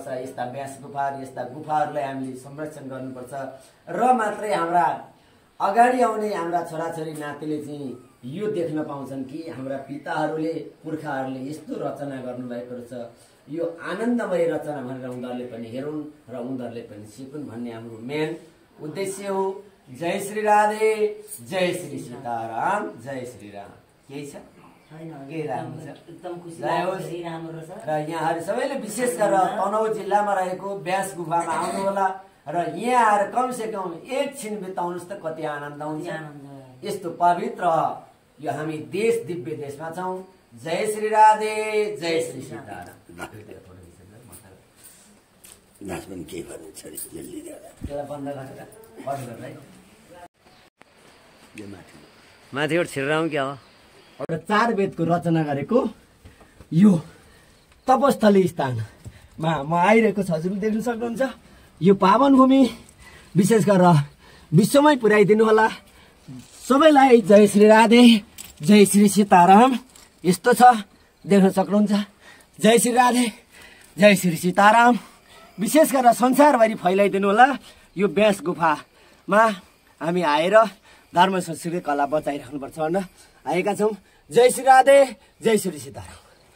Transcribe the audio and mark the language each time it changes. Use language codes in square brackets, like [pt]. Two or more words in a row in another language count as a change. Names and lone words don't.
[ne] यस्ता व्यास गुफाहरू, यस्ता गुफाहरूलाई हामीले संरक्षण गर्नुपर्छ र मात्रै हाम्रा अगाडि आउने हाम्रा छोराछोरी नातिले चाहिँ यो देख्न पाउँछन् कि हाम्रा पिताहरूले, पुर्खाहरूले यस्तो रचना गर्नुभएको रहेछ, यो आनन्दमय रचना भनेर उनीहरूले पनि हेरुन् र उनीहरूले पनि सिकुन् भन्ने हाम्रो मेन उद्देश्य हो। जय श्री राधे, जय श्री सीताराम, जय श्री राम। केही छ? के राम्रो छ? एकदम खुसी जय होस्। राम्रो छ। र यहाँहरू सबैले विशेष गरेर तनहुँ जिल्लामा रहेको व्यास गुफामा आउनु होला र यहाँ आएर कमसे कम एकछिन बिताउनुहोस् त कति आनन्द आउँछ। यस्तो पवित्र यो हामी देश, दिव्य देशमा छौँ। जय श्री राधे, जय श्री सीताराम। त्यसलाई बन्द गरेर माथिबाट छिरेर आउँ क्या हो? 4 वेदको रचना गरेको यो तपस्थली स्थानमा म आइरहेको छ। हजुरले देख्न सक्नुहुन्छ यो पावन भूमि विशेष गरेर विश्वमै पुर्याइदिनु होला। सबैलाई जय श्री राधे, जय श्री सीताराम। यस्तो छ, देख्न सक्नुहुन्छ। जय श्री राधे, जय श्री सीताराम। विशेष गरेर संसारभरि फैलाइदिनु होला। यो व्यास गुफामा हामी आएर धर्म संस्कृति कला बचाइराख्नुपर्छ भनेर आएका छौँ। जय श्री राधे, जय श्री सीताराम।